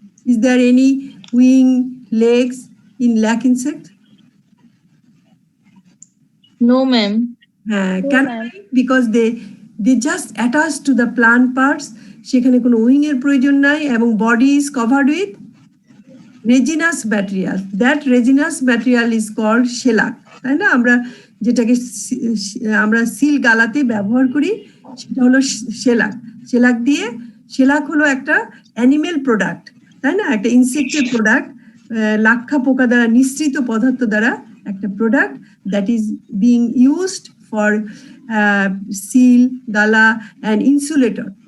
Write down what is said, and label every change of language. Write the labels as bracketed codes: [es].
[en] Is there any wing legs in lac insect? No, ma'am. Because they just attach to the plant parts. [bn] সেখানে কোনো wing এর প্রয়োজন নাই এবং [en] Body is covered with resinous material. That resinous material is called shellac. [bn] তাই না? আমরা যেটাকে আমরা সিল গালাতে ব্যবহার করি সেটা হলো shellac. shellac হলো একটা অ্যানিমেল প্রোডাক্ট, তাই না? একটা ইনসেক্টের প্রোডাক্ট, লাক্ষা পোকা দ্বারা নিঃসৃত পদার্থ দ্বারা একটা product [en] That is being used for seal গালা and insulator.